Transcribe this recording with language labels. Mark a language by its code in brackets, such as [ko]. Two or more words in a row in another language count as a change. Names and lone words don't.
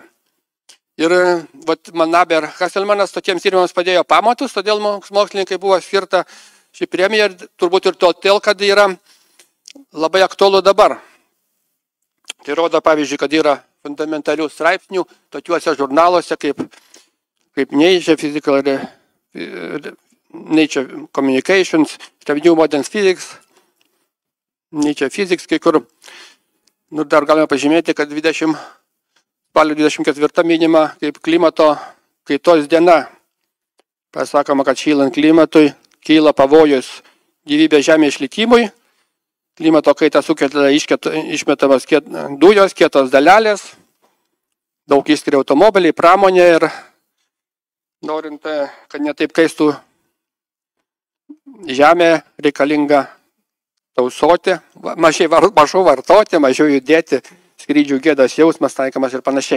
[lt] Ir Manabe ir Hasselmanas tokiems tyrimams padėjo pamatus, todėl mokslininkai buvo skirta šį premiją ir turbūt ir todėl, kad yra labai aktualu dabar. Tai rodo, pavyzdžiui, kad yra fundamentalių straipsnių tokiuose žurnaluose kaip Nature Physical Nature Communications, New Modern Physics, Nature Physics, kai kur. Dar galime pažymėti, kad spalio 24 minima kaip klimato kaitos diena. Pasakoma, kad šylant klimatui kyla pavojus gyvybės žemė išlikimui. Klimato kaita sukelia išmetamas dujos, kietos dalelės, daug išskiria automobiliai, pramonė ir norint, kad netaip kaistų žemė, reikalinga tausoti, mažiau vartoti, mažiau judėti, skrydžių gėdos jausmas taikomas ir panašiai.